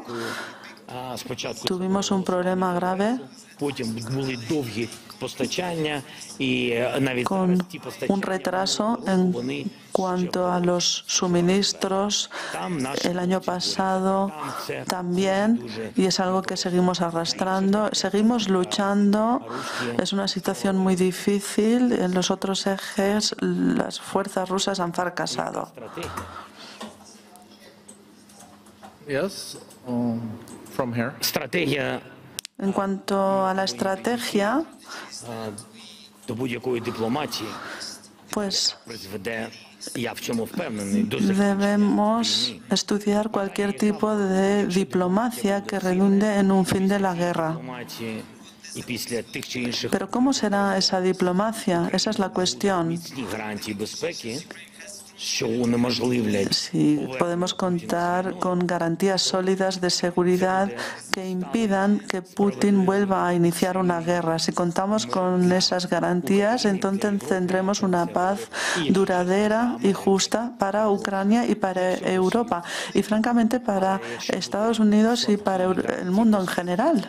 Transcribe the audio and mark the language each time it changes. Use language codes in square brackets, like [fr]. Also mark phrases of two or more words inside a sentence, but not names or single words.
[es] Tuvimos un problema grave con un retraso en cuanto a los suministros. El año pasado también, y es algo que seguimos arrastrando, seguimos luchando. Es una situación muy difícil. En los otros ejes las fuerzas rusas han fracasado. [en] Yes, from here. [uk] Стратегія [es] En cuanto a la estrategia, [uk] до будь-якої дипломатії [es] pues [uk] призведе, я в цьому впевнений, до [es] debemos estudiar cualquier tipo de diplomacia que redunde en un fin de la guerra. [uk] дипломатії. І після тих чи інших [es] Pero ¿cómo será esa diplomacia? Esa es la cuestión. [uk] міцних гарантій безпеки, що унеможливлять [es] Si podemos contar con garantías sólidas de seguridad que impidan que Putin vuelva a iniciar una guerra. Si contamos con esas garantías, entonces tendremos una paz duradera y justa para Ucrania y para Europa, y francamente para Estados Unidos y para el mundo en general.